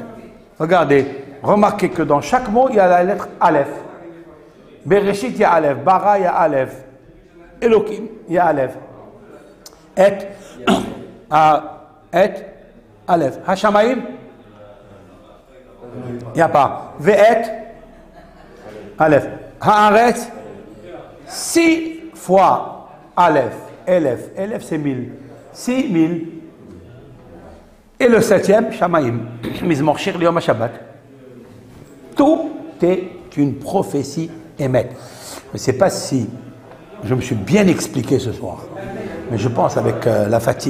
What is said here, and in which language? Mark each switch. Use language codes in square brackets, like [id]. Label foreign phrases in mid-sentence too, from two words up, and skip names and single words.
[fr] Regardez, remarquez que dans chaque mot, il y a la lettre Aleph. Bereshit, il y a Aleph. Bara, il y a Aleph. Elokim, il y a Aleph. Et, Aleph. Hashamayim, il n'y a pas. Ve'et, Aleph. Haaretz, 6 fois Aleph. Elef, c'est 1000. 6000. Et le 7e, Shamayim. [he] מזמור שיר ליום שבת. [fr] Tout est une prophétie émette. Je ne sais pas si je me suis bien expliqué ce soir, mais je pense avec la fatigue.